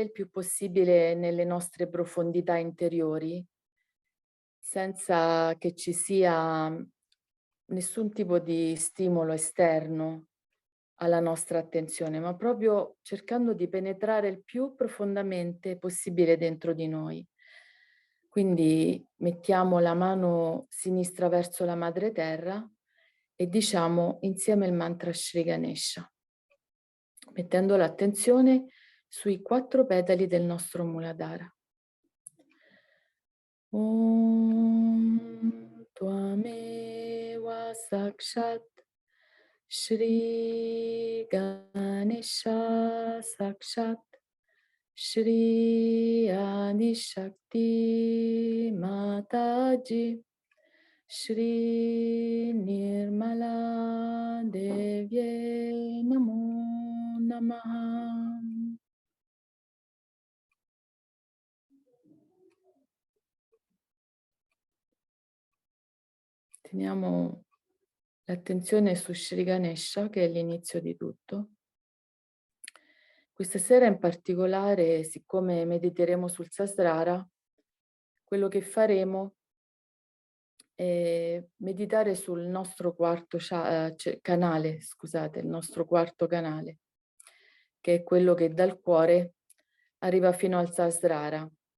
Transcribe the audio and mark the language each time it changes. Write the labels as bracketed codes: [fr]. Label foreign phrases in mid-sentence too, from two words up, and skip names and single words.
[it] il più possibile nelle nostre profondità interiori, senza che ci sia nessun tipo di stimolo esterno alla nostra attenzione, ma proprio cercando di penetrare il più profondamente possibile dentro di noi. Quindi mettiamo la mano sinistra verso la madre terra e diciamo insieme il mantra Shri Ganesha, mettendo l'attenzione sui 4 petali del nostro Muladhara. [sa] Om Tvameva Sakshat Shri Ganesha Sakshat Shri Adi Shakti Mataji Shri Nirmala Devye Namo Namaha. [it] Teniamo l'attenzione su Shri Ganesha, che è l'inizio di tutto. Questa sera in particolare, siccome mediteremo sul Sahasrara, quello che faremo è meditare sul nostro quarto canale, scusate, il nostro quarto canale, che è quello che dal cuore arriva fino al Sahasrara.